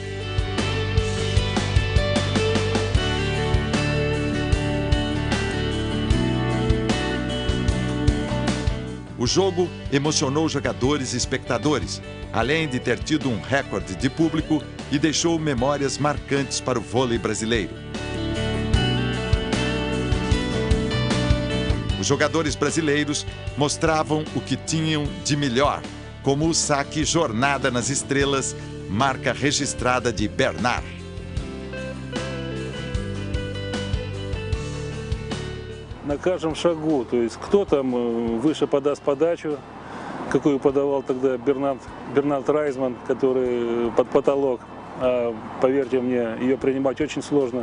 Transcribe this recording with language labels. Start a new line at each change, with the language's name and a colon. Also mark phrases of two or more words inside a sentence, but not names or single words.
Portuguese: O jogo emocionou jogadores e espectadores, além de ter tido um recorde de público e deixou memórias marcantes para o vôlei brasileiro. Os jogadores brasileiros mostravam o que tinham de melhor, como o saque Jornada nas Estrelas, marca registrada de Bernard.
Russian: На каждом шагу, то есть кто там выше подаст подачу, какую подавал тогда Бернард Райзман, который под потолок, поверьте мне, ее принимать очень сложно.